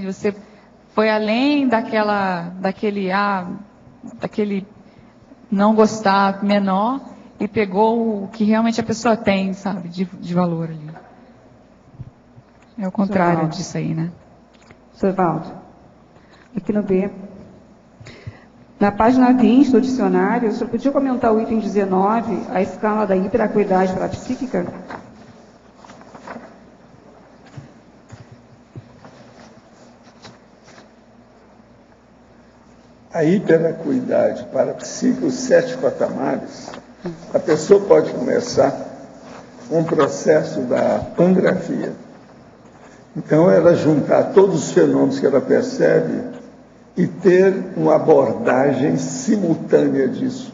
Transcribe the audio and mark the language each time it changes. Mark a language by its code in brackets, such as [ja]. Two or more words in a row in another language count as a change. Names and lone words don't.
[pt] Você foi além daquele não gostar menor e pegou o que realmente a pessoa tem, sabe, de valor ali. É o contrário disso aí, né? Sr. Evaldo, aqui no B. Na página 20 do dicionário, o senhor podia comentar o item 19, a escala da hiperacuidade parapsíquica? A hiperacuidade parapsíquica, os 7 patamares, a pessoa pode começar um processo da pangrafia. Então, ela juntar todos os fenômenos que ela percebe e ter uma abordagem simultânea disso.